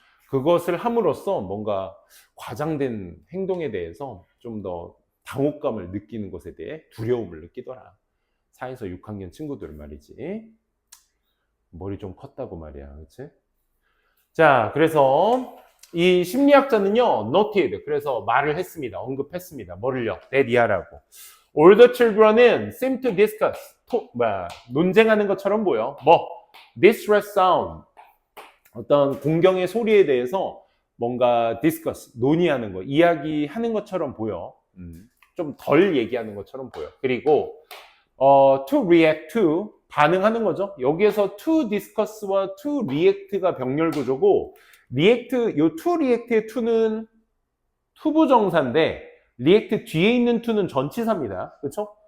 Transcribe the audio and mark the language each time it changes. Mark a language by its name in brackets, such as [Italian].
[Korean] 그것을 함으로써 뭔가 과장된 행동에 대해서 좀 더 당혹감을 느끼는 것에 대해 두려움을 느끼더라. 4에서 6학년 친구들 말이지. 머리 좀 컸다고 말이야. 그치? 자, 그래서 이 심리학자는요, noted. 그래서 말을 했습니다. 언급했습니다. 뭐를요? that 이하라고. [English] All the children은 seem to discuss. [Korean] 논쟁하는 것처럼 보여. 뭐? [English] distress sound. [Korean] 어떤 공경의 소리에 대해서 뭔가 discuss, 논의하는 거, 이야기하는 것처럼 보여. 좀 덜 얘기하는 것처럼 보여. 그리고 to react to, 반응하는 거죠. 여기에서 to discuss와 to react가 병렬 구조고, react, 요 to react의 to는 투부정사인데, react 뒤에 있는 to는 전치사입니다. 그렇죠?